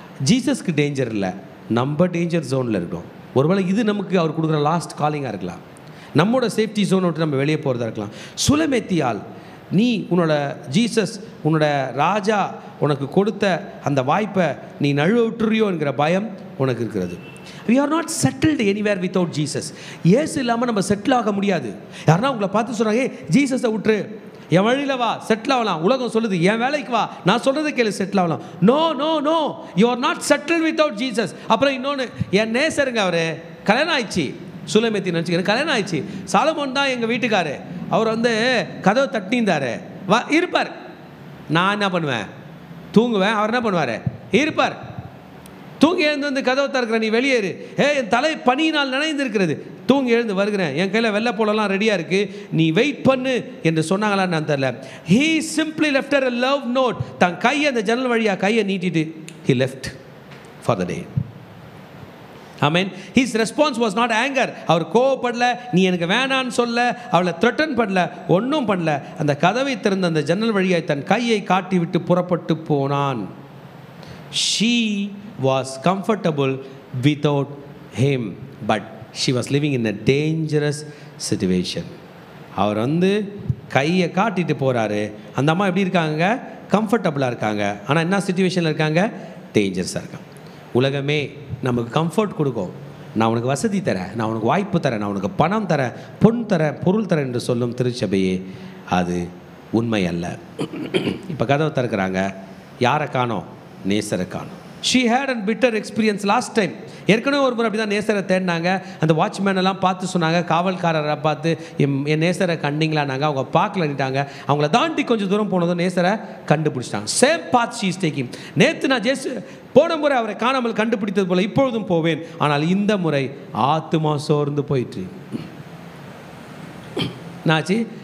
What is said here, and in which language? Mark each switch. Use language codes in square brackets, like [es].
[ta] ஜீசஸ்க்கு danger இல்லை, நம்ம danger ஜோனில் இருக்கோம். ஒருவேளை இது நமக்கு அவர் கொடுக்குற லாஸ்ட் காலிங்காக இருக்கலாம். நம்மளோட சேஃப்டி ஜோனை விட்டு நம்ம வெளியே போகிறதா இருக்கலாம். சுலமேத்தியால் நீ உன்னோட ஜீசஸ், உன்னோட ராஜா உனக்கு கொடுத்த அந்த வாய்ப்பை நீ நழுவ விட்டுறியோ என்கிற பயம் உனக்கு இருக்கிறது. [en] we are not settled anywhere without Jesus. [ta] இயேசு இல்லாமல் நம்ம செட்டில் ஆக முடியாது. யாருன்னா உங்களை பார்த்து சொல்கிறாங்க, ஜீசஸை விட்டுரு, என் வழியில் வா, செட்டில் ஆகலாம். உலகம் சொல்லுது என் வேலைக்கு வா, நான் சொல்கிறத கேளு, செட்டில் ஆகலாம். No no no, you are not settle without Jesus. அப்புறம் இன்னொன்று, என் நேசருங்க, அவர் கல்யாணம் ஆயிடுச்சு. சுலமேத்தி நினச்சிக்கிறேன், கல்யாணம் ஆயிடுச்சு. சாலமோன் தான் எங்கள் வீட்டுக்காரு, அவர் வந்து கதவை தட்டிந்தார், வா இருப்பார். நான் என்ன பண்ணுவேன்? தூங்குவேன். அவர் என்ன பண்ணுவார்? இருப்பார். தூங்கி எழுந்து வந்து கதவை திறக்கிற, நீ வெளியேறு. என் தலை பனியினால் நனைந்திருக்கிறது, தூங்கி எழுந்து வருகிறேன், என் கையில் வெள்ளை போலலாம் ரெடியாக இருக்குது, நீ வெயிட் பண்ணு என்று சொன்னாங்களான்னு நான் தெரியல. [en] he simply left her a love note. [ta] தன் கையை அந்த ஜன்னல் வழியாக கையை நீட்டிட்டு [en] he left for the day. [ta] Amen. [en] his response was not anger. [ta] அவர் கோவப்படல, நீ எனக்கு வேணான்னு சொல்ல, அவளை த்ரெட்டன் பண்ணல, ஒன்றும் பண்ணல. அந்த கதவை திறந்த அந்த ஜன்னல் வழியாய் தன் கையை காட்டி விட்டு புறப்பட்டு போனான். [en] she was comfortable without him, but she was living in a dangerous situation. [ta] அவர் வந்து கையை காட்டிட்டு போகிறாரு. அந்த அம்மா எப்படி இருக்காங்க? கம்ஃபர்டபுளாக இருக்காங்க. ஆனால் என்ன சிச்சுவேஷனில் இருக்காங்க? டேஞ்சரஸாக இருக்காங்க. உலகமே நமக்கு கம்ஃபர்ட் கொடுக்கும், நான் உனக்கு வசதி தரேன், நான் உனக்கு வாய்ப்பு தரேன், நான் உனக்கு பணம் தரேன், பொன் தரேன், பொருள் தரேன் என்று சொல்லும் திருச்சபையே அது உண்மை அல்ல. இப்போ கதவை திறக்கிறாங்க, யாரை காணோம்? நேசரை காணோம். [en] she had a bitter experience last time. [ta] ஏற்கனவே ஒரு முறை அப்படி தான் நேசரை தேடினாங்க. அந்த வாட்ச்மேன் எல்லாம் பார்த்து சொன்னாங்க, காவல்காரரை பார்த்து என் நேசரை கண்டிங்களானாங்க. அவங்க பார்க்கலன்ட்டாங்க. அவங்கள தாண்டி கொஞ்சம் தூரம் போனதும் நேசரை கண்டுபிடிச்சிட்டாங்க. Same path she is taking. நேற்று நான் போன முறை அவரை காணாமல் கண்டுபிடித்தது போல இப்பொழுதும் போவேன், ஆனால் இந்த முறை ஆத்துமா சோர்ந்து போயிட்டு நாச்சு.